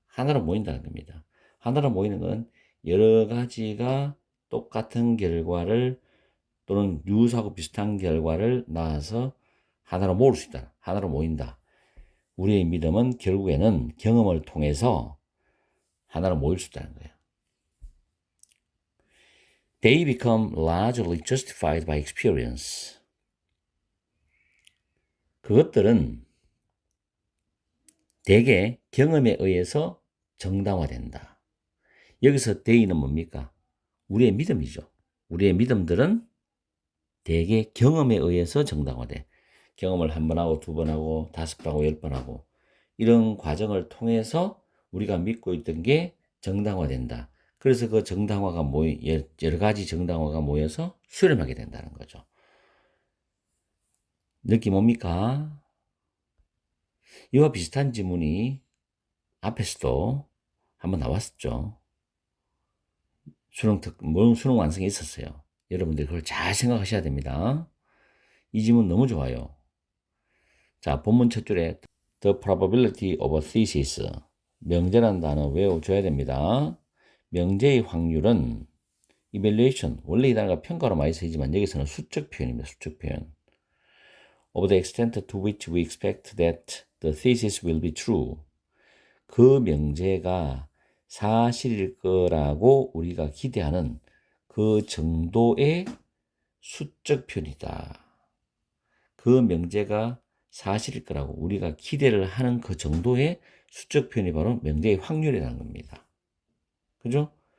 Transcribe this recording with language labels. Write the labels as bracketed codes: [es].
[ko] 하나로 모인다는 겁니다. 하나로 모이는 건 여러 가지가 똑같은 결과를 또는 유사하고 비슷한 결과를 낳아서 하나로 모을 수 있다. 하나로 모인다. 우리의 믿음은 결국에는 경험을 통해서 하나로 모일 수 있다는 거예요. [en] They become largely justified by experience. [ko] 그것들은 대개 경험에 의해서 정당화된다. 여기서 대의는 뭡니까? 우리의 믿음이죠. 우리의 믿음들은 대개 경험에 의해서 정당화돼. 경험을 한 번 하고, 두 번 하고, 다섯 번 하고, 열 번 하고, 이런 과정을 통해서 우리가 믿고 있던 게 정당화된다. 그래서 그 정당화가 여러 가지 정당화가 모여서 수렴하게 된다는 거죠. 느낌 옵니까? 이와 비슷한 지문이 앞에서도 한번 나왔었죠. 수능 완성이 있었어요. 여러분들이 그걸 잘 생각하셔야 됩니다. 이 지문 너무 좋아요. 자, 본문 첫 줄에 [en] The probability of a thesis. [ko] 명제라는 단어 외워줘야 됩니다. 명제의 확률은 evaluation, 원래 이 단어가 평가로 많이 쓰이지만 여기서는 수적 표현입니다. 수적 표현. [en] Of the extent to which we expect that the thesis will be true. [ko] 그 명제가 사실일 거라고 우리가 기대하는 그 정도의 수적 표현이다. 그 명제가 사실일 거라고 우리가 기대를 하는 그 정도의 수적 표현이 바로 명제의 확률이라는 겁니다. 그죠?